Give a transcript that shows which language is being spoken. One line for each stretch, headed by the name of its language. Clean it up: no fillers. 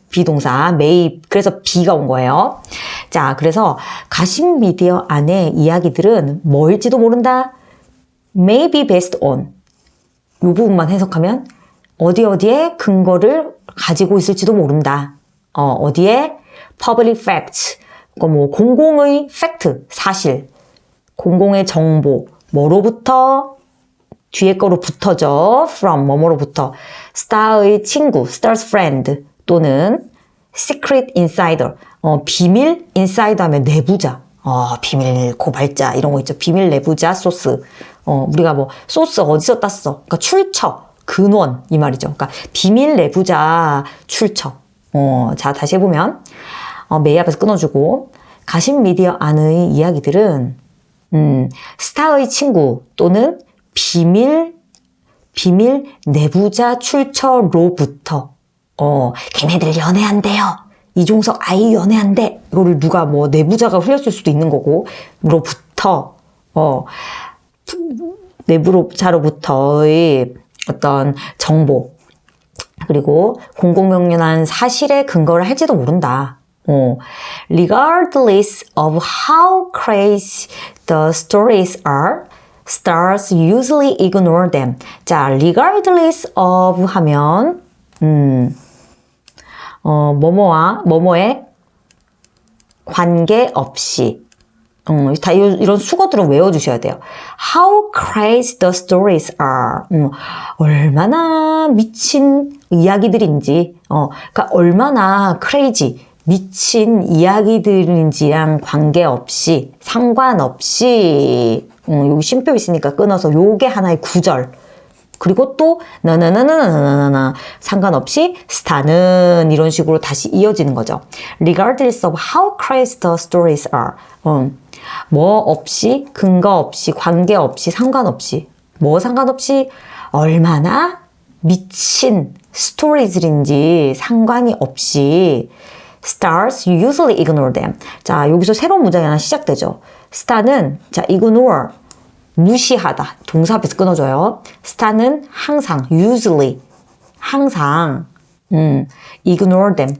Korean: 비동사, may, 그래서 be가 온 거예요. 자, 그래서 가십 미디어 안에 이야기들은 뭐일지도 모른다.
English: may be based on.
Korean: 이 부분만 해석하면 어디에 근거를 가지고 있을지도 모른다. 어디에
English: public facts.
Korean: 공공의 fact, 사실. 공공의 정보. 뭐로부터? 뒤에 거로 붙어져. from, 뭐뭐로부터. star의 친구,
English: star's friend.
Korean: 또는 secret insider. 비밀 insider 하면 내부자. 비밀 고발자 이런 거 있죠. 비밀 내부자 소스. 우리가 소스 어디서 땄어? 그러니까 출처, 근원 이 말이죠. 그러니까 비밀 내부자 출처. 자, 다시 해보면 메이 앞에서 끊어주고 가십 미디어 안의 이야기들은 스타의 친구 또는 비밀 내부자 출처로부터 걔네들 연애한대요. 이종석 아이 연애한대. 이거를 누가 내부자가 흘렸을 수도 있는 거고, 로부터 내부자로부터의 어떤 정보, 그리고 공공명령한 사실에 근거를 할지도 모른다.
English: Regardless of how crazy the stories are, stars usually ignore them.
Korean: 자,
English: regardless of
Korean: 하면 뭐뭐와 뭐뭐의 관계없이. 다 이런 수거들은 외워주셔야 돼요.
English: How crazy the stories are.
Korean: 얼마나 미친 이야기들인지, 그러니까 얼마나 crazy, 미친 이야기들인지랑 관계없이, 상관없이, 여기 쉼표 있으니까 끊어서 요게 하나의 구절. 그리고 또 나나나나나나나 상관없이 스타는 이런 식으로 다시 이어지는 거죠.
English: Regardless of how crazy the stories are.
Korean: 뭐 없이, 근거 없이, 관계 없이, 상관없이, 뭐 상관없이 얼마나 미친 스토리들인지 상관이 없이
English: stars you usually ignore them.
Korean: 자, 여기서 새로운 문장이 하나 시작되죠. star는 자, ignore 무시하다. 동사 앞에서 끊어줘요. star는 항상,
English: usually, 항상, ignore them.